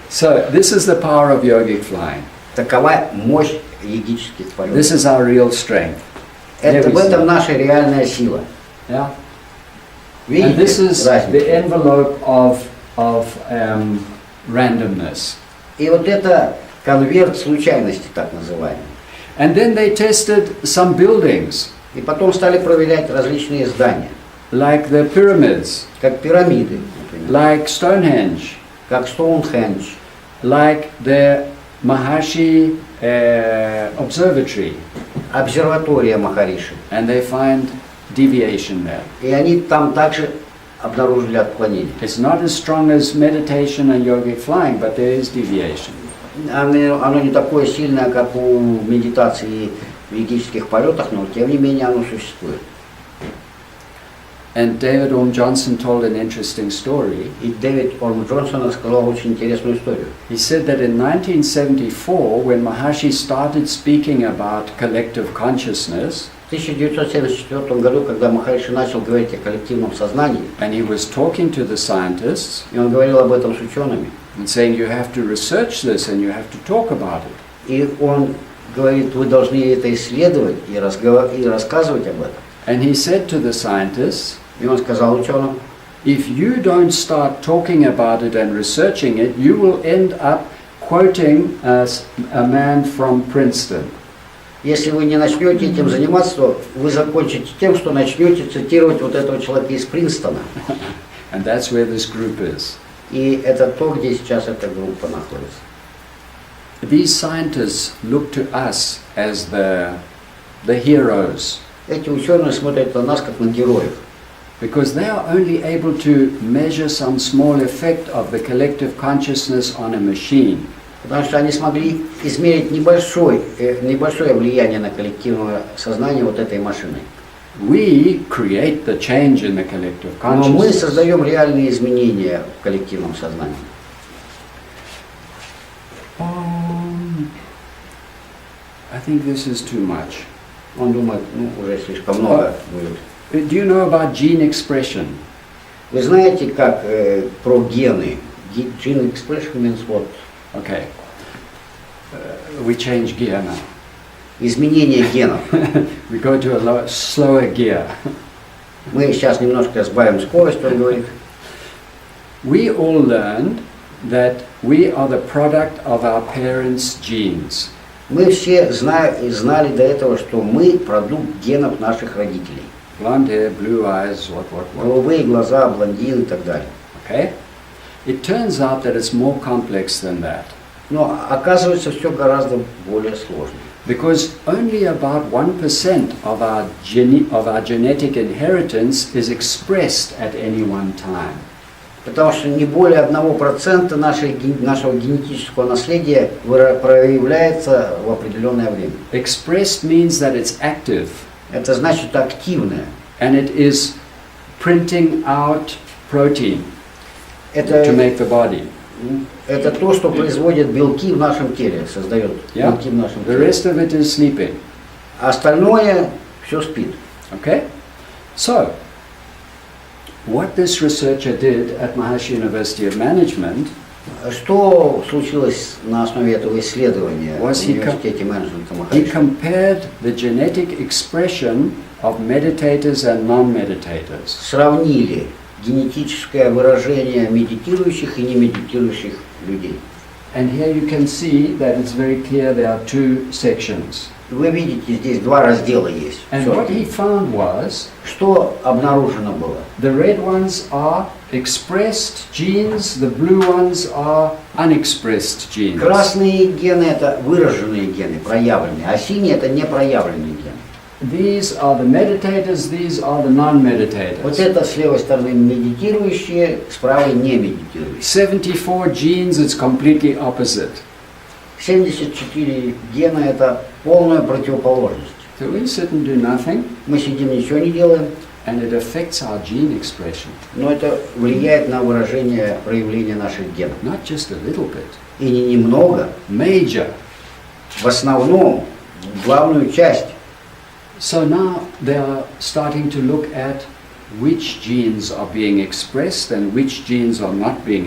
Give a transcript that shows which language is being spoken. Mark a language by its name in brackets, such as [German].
[English] So this is the power of yogic flying. [Russian] Такова мощь йогических полетов. [English] This is our real strength. [Russian] В этом наша реальная сила. [English] Yeah. [Russian] Видите [English] And this is [Russian] разницу? [English] the envelope of randomness. [Russian] И вот это конверт случайности, так называемый. [English] And then they tested some buildings, [Russian] И потом стали проверять различные здания, [English] like the pyramids, [Russian] как пирамиды, например, [English] like Stonehenge, [Russian] как Стоунхендж, [English] like the Maharishi Observatory, [Russian] обсерватория Махариши. [English] and they find deviation there. [Russian] И они там также обнаружили отклонение. [English] It's not as strong as meditation and yogic flying, but there is deviation. [Russian] Оно не такое сильное, как у медитации в йогических полетах, но тем не менее оно существует. [English] And David Orm Johnson told an interesting story. [Russian] И Дэвид Орм Джонсон рассказал очень интересную историю. [English] He said that in 1974, when Maharishi started speaking about collective consciousness, [Russian] В 1974 году, когда Махариши начал говорить о коллективном сознании, [English] and he was talking to the scientists [Russian] и он говорил об этом с учеными, [English] and saying, you have to research this and you have to talk about it. [Russian] и он говорит, вы должны это исследовать и рассказывать об этом. [English] And he said to the scientists, [Russian] И он сказал ученым, [English] if you don't start talking about it and researching it, you will end up quoting a man from Princeton. [Russian] если вы не начнете этим заниматься, то вы закончите тем, что начнете цитировать вот этого человека из Принстона. [English] And that's where this group is. [Russian] И это то, где сейчас эта группа находится. [English] These scientists look to us as the heroes. [Russian] Эти ученые смотрят на нас как на героев. [English] because they are only able to measure some small effect of the collective consciousness on a machine. [Russian] Потому что они смогли измерить небольшое влияние на коллективное сознание вот этой машины. [English] We create the change in the collective [Russian] Но мы [English] consciousness. [Russian] создаем реальные изменения в коллективном сознании. [English] I think this is too much. [Russian] Он думает, уже слишком много будет. [English] Do you know about gene expression? [Russian] Вы знаете, как про гены? [English] Gene expression means what? Okay. We change gear now. [Russian] Изменение генов. [English] We go to a slower gear. [Russian] Мы сейчас немножко сбавим скорость, он говорит. [English] We all learned that we are the product of our parents' genes. [Russian] Мы все знали до этого, что мы продукт генов наших родителей. [English] Blonde hair, blue eyes, what. [Russian] Голубые глаза, блондины и так далее. [English] Okay? It turns out that it's more complex than that. [Russian] Но оказывается, все гораздо более сложно. [English] Because only about 1% of our genetic inheritance is expressed at any one time. [Russian] Потому что не более 1% нашего генетического наследия проявляется в определенное время. [English] Expressed means that it's active. [Russian] Это значит активное. [English] And it is printing out protein to make the body. [Russian] Это то, что производит белки в нашем теле, создает белки в нашем [English] The [Russian] теле. [English] rest of it is sleeping. [Russian] А остальное все спит. [English] Okay? So, what this researcher did at Maharishi University of Management [Russian] Что случилось на основе этого исследования в [English] Was he [Russian] университете менеджмента [English] he [Russian] Махариши? [English] compared the genetic expression of meditators and non-meditators. [Russian] Сравнили генетическое выражение медитирующих и немедитирующих людей. [English] And here you can see that it's very clear there are two sections. [Russian] Вы видите, здесь два раздела есть. [English] And what he found was [Russian] Что обнаружено было? [English] the red ones are expressed genes, the blue ones are unexpressed genes. [Russian] Красные гены – это выраженные гены, проявленные, а синие – это непроявленные гены. [English] These are the meditators, these are the non-meditators. [Russian] Вот это с левой стороны медитирующие, с правой не медитирующие. [English] 74 genes, it's completely opposite. [Russian] 74 гена – это полная противоположность. [English] So we sit and do nothing, [Russian] Мы сидим, ничего не делаем, [English] and it affects our gene expression. [Russian] но это влияет на выражение, проявление наших генов. [English] Not just a little bit, [Russian] И не немного, [English] major. [Russian] в основном, главную часть. [English] So now they are starting to look at which genes are being expressed and which genes are not being